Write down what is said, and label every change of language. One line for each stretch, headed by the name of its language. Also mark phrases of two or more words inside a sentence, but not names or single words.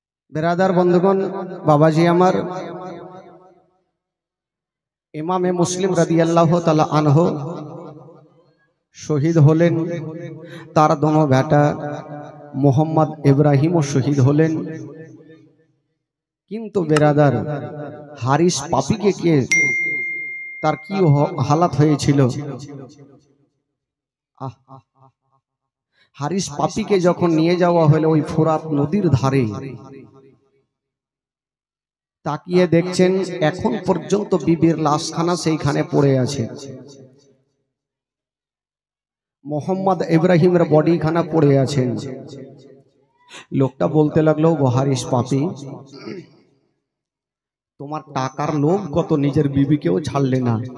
Bangla: বেরাদার বন্ধুগণ বাবাজী আমার ইমামে মুসলিম
Arabic: رضي الله تعالى عنه
Bangla: শহীদ হলেন। তার দোনো বেটা মোহাম্মদ ইব্রাহিম শহীদ হলেন। কিন্তু বেরাদার হারিস পাপী কে তার কী হালত হয়েছিলো। হারিস পাপী কে যখন নিয়ে যাওয়া হলো ওই ফুরাত নদীর ধারে তাকিয়ে देखছেন এখন পর্যন্ত বিবির লাশখানা সেইখানে পড়ে আছে। মোহাম্মদ ইব্রাহিমের বডিখানা পড়ে আছে। লোকটা বলতে লাগলো ও হারিস পাপী, তোমার টাকার লোভ কত, নিজের বিবিকেও ছাড়লে না।